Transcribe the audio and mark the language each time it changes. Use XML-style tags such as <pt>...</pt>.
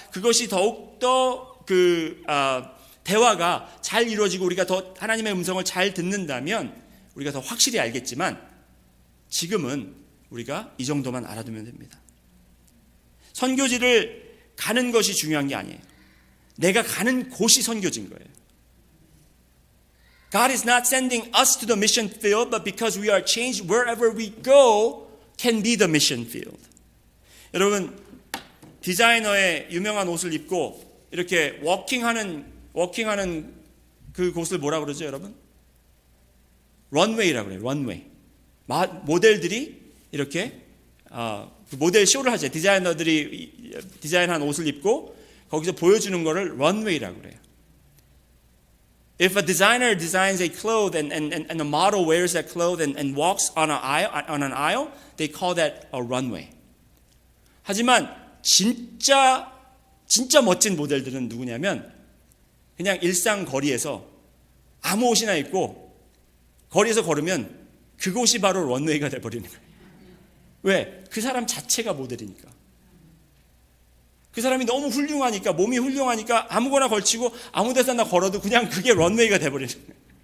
<ko>그것이 더욱더 대화가 잘 이루어지고 우리가 더 하나님의 음성을 잘 듣는다면 우리가 더 확실히 알겠지만 지금은 우리가 이 정도만 알아두면 됩니다. 선교지를 가는 것이 중요한 게 아니에요. 내가 가는 곳이 선교지인 거예요.</ko> <en>God is not sending us to the mission field, but because we are changed, wherever we go can be the mission field.</en> <ko>여러분, 디자이너의 유명한 옷을 입고 이렇게 워킹하는 그 곳을 뭐라 그러죠, 여러분? 런웨이라고 그래요. 런웨이. 모델들이 이렇게 모델 쇼를 하죠. 디자이너들이 디자인한 옷을 입고 거기서 보여주는 거를 런웨이라고 그래요.</ko> <en>If a designer designs a cloth and a model wears that cloth and walks on an aisle, they call that a runway.</en> <ko>하지만 진짜 멋진 모델들은 누구냐면 그냥 일상 거리에서 아무 옷이나 입고 거리에서 걸으면 그곳이 바로 런웨이가 돼버리는 거예요. 왜? 그 사람 자체가 모델이니까. 그 사람이 너무 훌륭하니까, 몸이 훌륭하니까 아무거나 걸치고 아무 데서나 걸어도 그냥 그게 런웨이가 돼버리는 거예요.</ko>